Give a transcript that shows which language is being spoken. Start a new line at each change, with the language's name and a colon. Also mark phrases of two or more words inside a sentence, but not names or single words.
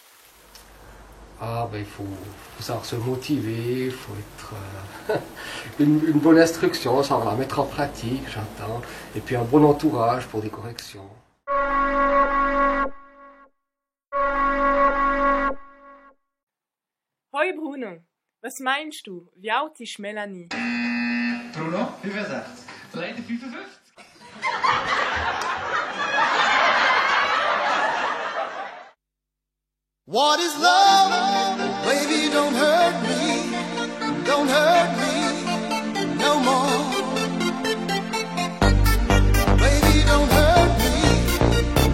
French: Il faut savoir se motiver, il faut être une bonne instruction, ça va mettre en pratique, j'entends, et puis un bon entourage pour des corrections.
German: Hoi Bruno, was meinst du? Wie alt ist Melanie? Bruno, 65. Leider 55.
English: What is love? Baby, don't hurt me. Don't hurt me no more. Baby, don't hurt me.